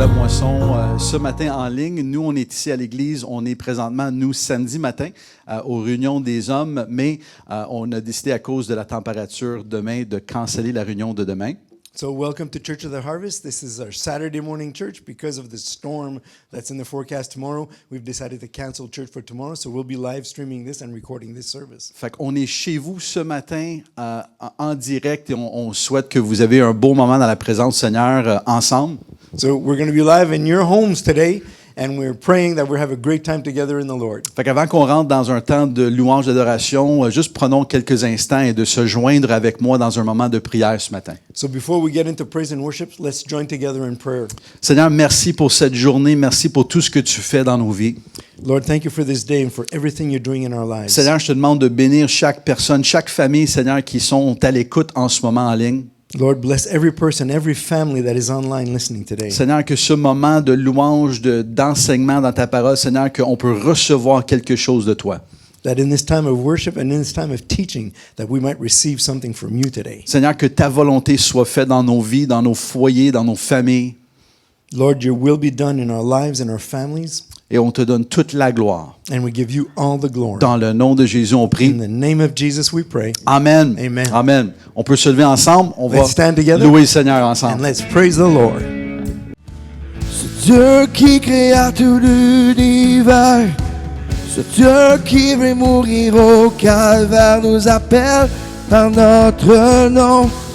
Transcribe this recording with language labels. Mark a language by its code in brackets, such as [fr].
[fr] chanson ce matin en ligne. Nous, on est ici à l'église. On est présentement, nous, samedi matin, aux réunions des hommes, mais on a décidé, à cause de la température demain, de canceller la réunion de demain. [en] So welcome to Church of the Harvest. This is our Saturday morning church. Because of the storm that's in the forecast tomorrow, we've decided to cancel church for tomorrow. So we'll be live streaming this and recording this service. [fr] Fait qu'on est chez vous ce matin en direct et on souhaite que vous avez un beau moment dans la présence du Seigneur ensemble. [en] So we're going to be live in your homes today, and we're praying that we'll have a great time together in the Lord. [fr] Fait qu'avant qu'on rentre dans un temps de louange d'adoration, juste prenons quelques instants et de se joindre avec moi dans un moment de prière ce matin. [en] So before we get into praise and worship, let's join together in prayer. [fr] Seigneur, merci pour cette journée, merci pour tout ce que tu fais dans nos vies. [en] Lord, thank you for this day and for everything you're doing in our lives. [fr] Seigneur, je te demande de bénir chaque personne, chaque famille, Seigneur, qui sont à l'écoute en ce moment en ligne. [en] Lord, bless every person, every family that is online listening today. [fr] Seigneur, que ce moment de louange, d'enseignement dans ta parole, Seigneur, qu'on peut recevoir quelque chose de toi. [en] That in this time of worship and in this time of teaching, that we might receive something from you today. [fr] Seigneur, que ta volonté soit faite dans nos vies, dans nos foyers, dans nos familles. [en] Lord, your will be done in our lives and our families. [fr] Et on te donne toute la gloire. [en] And we give you all the glory. [fr] Dans le nom de Jésus, on [en] In [fr] prie. [en] the name of Jesus we pray. Amen. Amen. Amen. [fr] On peut se lever ensemble. On va [en] Let's stand together. [fr] louer le Seigneur [en] And [fr] ensemble. [en] let's praise the Lord. [fr] Ce Dieu qui créa tout l'univers, ce Dieu qui veut mourir au calvaire nous appelle par notre nom.